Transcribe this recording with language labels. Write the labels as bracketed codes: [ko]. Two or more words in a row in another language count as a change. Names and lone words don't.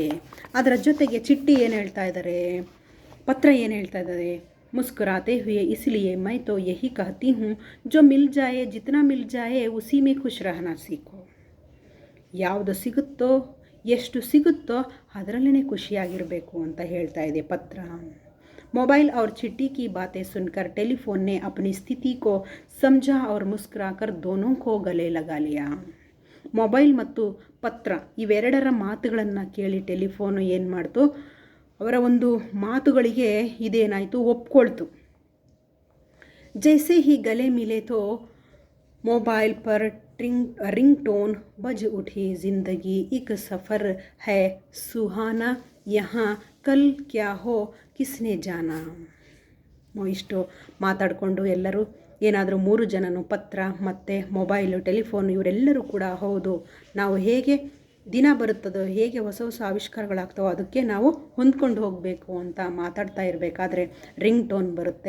[kn] ಅದರ ಜೊತೆಗೆ ಚಿಟ್ಟಿ ಏನು ಹೇಳ್ತಾ ಇದ್ದಾರೆ, ಪತ್ರ ಏನು ಹೇಳ್ತಾ ಇದ್ದಾರೆ, [hi] मुस्कुराते हुए इसलिए मैं तो यही कहती हूँ जो मिल जाए जितना मिल जाए उसी में खुश रहना सीखो. [kn] ಯಾವುದು ಸಿಗುತ್ತೋ, ಎಷ್ಟು ಸಿಗುತ್ತೋ ಅದರಲ್ಲೇ ಖುಷಿಯಾಗಿರಬೇಕು ಅಂತ ಹೇಳ್ತಾ ಇದೆ ಪತ್ರ. [hi] मोबाइल और चिट्टी की बातें सुनकर टेलीफोन ने अपनी स्थिति को समझा और मुस्कुराकर दोनों को गले लगा लिया. [kn] ಮೊಬೈಲ್ ಮತ್ತು ಪತ್ರ ಇವೆರಡರ ಮಾತುಗಳನ್ನು ಕೇಳಿ ಟೆಲಿಫೋನು ಏನು ಮಾಡ್ತು, ಅವರ ಒಂದು ಮಾತುಗಳಿಗೆ ಇದೇನಾಯಿತು, ಒಪ್ಕೊಳ್ತು. [hi] जैसे ही गले मिले तो मोबाइल पर [en] ring tone [hi] बज उठी. ज़िंदगी एक सफ़र है सुहाना, यहाँ कल क्या हो किसने जाना. [kn] ಇಷ್ಟು ಮಾತಾಡಿಕೊಂಡು ಎಲ್ಲರೂ ಏನಾದರೂ 3 ಜನನು ಪತ್ರ ಮತ್ತು ಮೊಬೈಲು ಟೆಲಿಫೋನ್ ಇವರೆಲ್ಲರೂ ಕೂಡ ಹೌದು, ನಾವು ಹೇಗೆ ದಿನ ಬರುತ್ತದೋ, ಹೇಗೆ ಹೊಸ ಹೊಸ ಆವಿಷ್ಕಾರಗಳಾಗ್ತವೋ ಅದಕ್ಕೆ ನಾವು ಹೊಂದ್ಕೊಂಡು ಹೋಗಬೇಕು ಅಂತ ಮಾತಾಡ್ತಾ ಇರಬೇಕಾದ್ರೆ [en] ring tone [kn] ಬರುತ್ತೆ.